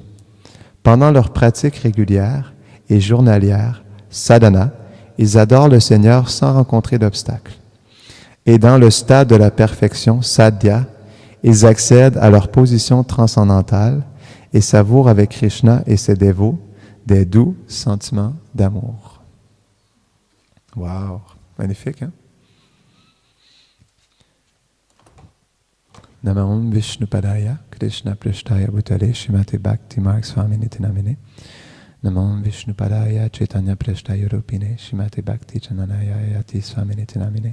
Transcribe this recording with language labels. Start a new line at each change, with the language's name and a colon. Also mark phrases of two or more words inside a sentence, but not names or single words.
French: Pendant leur pratique régulière et journalière, sadhana, ils adorent le Seigneur sans rencontrer d'obstacles. Et dans le stade de la perfection, sadhya, ils accèdent à leur position transcendantale et savourent avec Krishna et ses dévots des doux sentiments d'amour. Wow! Magnifique, hein?
Sanskrit: नमम् विष्णुपादाय कृष्ण प्रेष्ठाय भूतले श्रीमते भक्ति मार्ग स्वामिनिति नामिने. नमम् विष्णुपादाय चैतन्य प्रेष्ठाय रूपिणे श्रीमते भक्ति चन्दनाय यति स्वामिनिति नामिने.